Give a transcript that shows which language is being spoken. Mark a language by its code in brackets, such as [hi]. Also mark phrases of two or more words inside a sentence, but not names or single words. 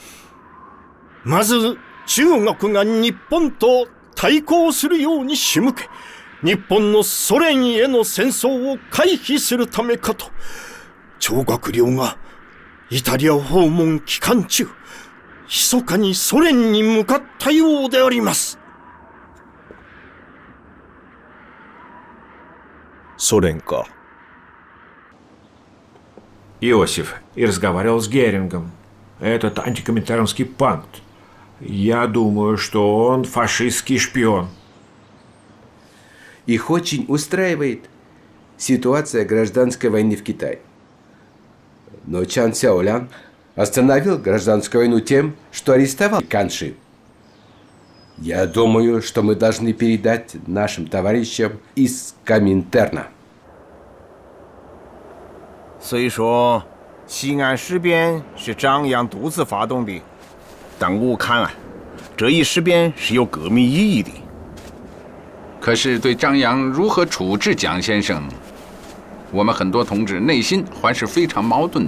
[ja] まず中国が日本と対抗するように仕向け、日本のソ連への戦争を回避するためかと、張学良がイタリア訪問期間中、密かにソ連に向かったようであります。ソ連か。 [ru] Иосиф и разговаривал с Герингом. Этот антикоминтернский панк. Я думаю, что он фашистский шпион. Их очень устраивает ситуация гражданской войны в Китае. Но Чан Сяолян остановил гражданскую войну тем, что арестовал Канши. Я думаю, что мы должны передать нашим товарищам из Коминтерна. [zh] 所以说，西安事变是张扬独自发动的，但我看啊，这一事变是有革命意义的。可是对张扬如何处置蒋先生， 我们很多同志内心还是非常矛盾的。